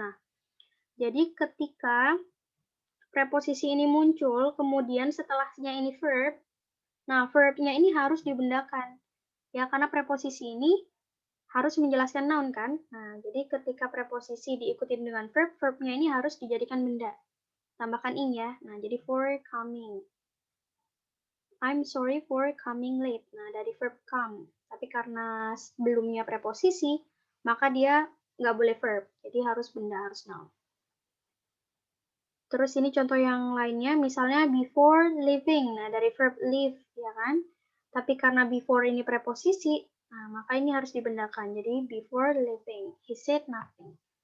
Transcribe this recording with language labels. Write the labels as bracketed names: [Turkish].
[Indonesian] Nah, jadi ketika preposisi ini muncul, kemudian setelahnya ini verb, nah verbnya ini harus dibendakan. Ya, karena preposisi ini harus menjelaskan noun kan. Nah, jadi ketika preposisi diikuti dengan verb, verbnya ini harus dijadikan benda. Tambahkan ing ya. Nah, jadi [English] for coming. I'm sorry for coming late. [Indonesian] Nah, dari verb come. Tapi karena sebelumnya preposisi, maka dia nggak boleh verb. Jadi harus benda, harus noun. Terus ini contoh yang lainnya, misalnya [English] before leaving. [Indonesian] Nah, dari verb leave, ya kan? Tapi karena before ini preposisi, nah, maka ini harus dibendakan. Jadi [English] before leaving, he said nothing.